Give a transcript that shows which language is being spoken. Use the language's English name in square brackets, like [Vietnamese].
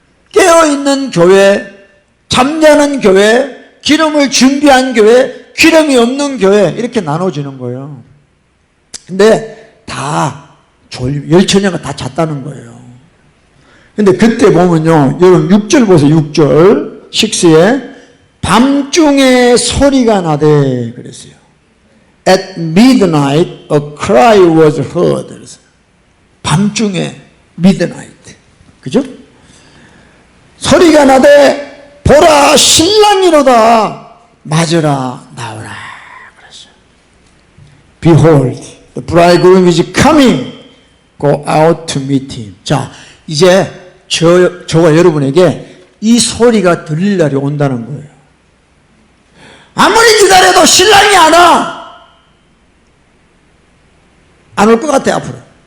[Korean] 깨어있는 교회, 잠자는 교회, 기름을 준비한 교회, 기름이 없는 교회 이렇게 나눠지는 거예요. 근데 다 열처녀가 다 잤다는 거예요. 근데 그때 보면요, 여러분 6절 보세요. 6절 6에 밤중에 소리가 나되 그랬어요. [English] At midnight a cry was heard. [Korean] 그랬어요. 밤중에 [English] midnight. [Korean] 그죠? 소리가 나되 보라 신랑이로다 맞으라 나오라 그랬어요. [English] Behold the bridegroom is coming. Go out to meet him. [Korean] 자, 이제 저와 여러분에게 이 소리가 들릴 날이 온다는 거예요. 아무리 기다려도 신랑이 안 와. 안 올 것 같아 앞으로.